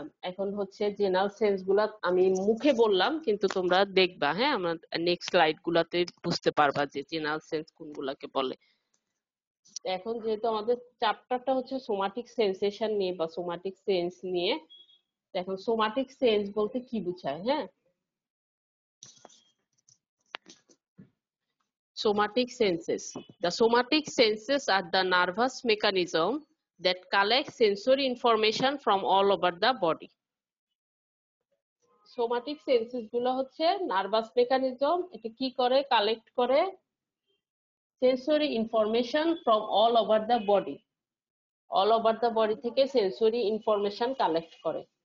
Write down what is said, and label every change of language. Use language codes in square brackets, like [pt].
[bn] এখন হচ্ছে general sense গুলা আমি মুখে বললাম, কিন্তু তোমরা দেখবা, হ্যাঁ, আমরা নেক্সট স্লাইড গুলাতে বুঝতে পারবা যে জেনারেল সেন্স কোনগুলাকে বলে। এখন যেহেতু আমাদের চ্যাপ্টারটা হচ্ছে সোমাটিক সেন্সেশন নিয়ে বা সোমাটিক সেন্স নিয়ে, এখন সোমাটিক সেন্স বলতে কি বোঝায়? হ্যাঁ, [en] somatic senses. The somatic senses are the nervous mechanism that collect sensory information from all over the body. [bn] Somatic senses গুলো হচ্ছে নার্ভাস মেকানিজম, এটা কি করে? কালেক্ট করে [en] sensory information from all over the body, all over the body [bn] থেকে [en] Sensory information collect করে।